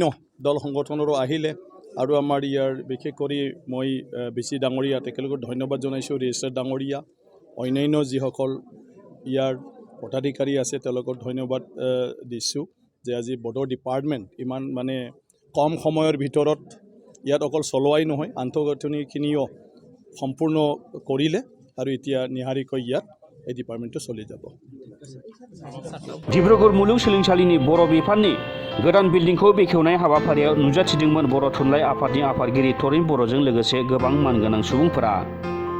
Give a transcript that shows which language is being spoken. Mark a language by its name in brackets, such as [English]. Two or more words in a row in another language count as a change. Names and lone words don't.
[Assamese] দল সংগঠনৰো আহিলে আৰু আমাৰ ইয়াৰ বিশেষ কৰি মই BC ডাঙৰীয়া তেখেতলোকক ধন্যবাদ জনাইছোঁ, ৰেজিষ্ট্ৰাৰ ডাঙৰীয়া, অন্যান্য যিসকল ইয়াৰ পদাধিকাৰী আছে তেওঁলোকক ধন্যবাদ দিছোঁ যে আজি বড়ো ডিপাৰ্টমেণ্ট ইমান মানে কম সময়ৰ ভিতৰত ইয়াত অকল চলোৱাই নহয় আন্তঃগাঁথনিখিনিও সম্পূৰ্ণ কৰিলে আৰু এতিয়া নিহাৰিকৈ ইয়াত এই ডিপাৰ্টমেণ্টটো চলি যাব। [Bodo] डिब्रुगड़ मुलुगसोलोंसालिनि बर' बिफाननि गोदान बिल्डिंखौ बेखेवनाय हाबाफारियाव नुजाथिदोंमोन बर' थुनलाइ आफादनि आफादगिरि तरिन बर'जों लोगोसे गोबां मानगोनां सुबुंफोरा।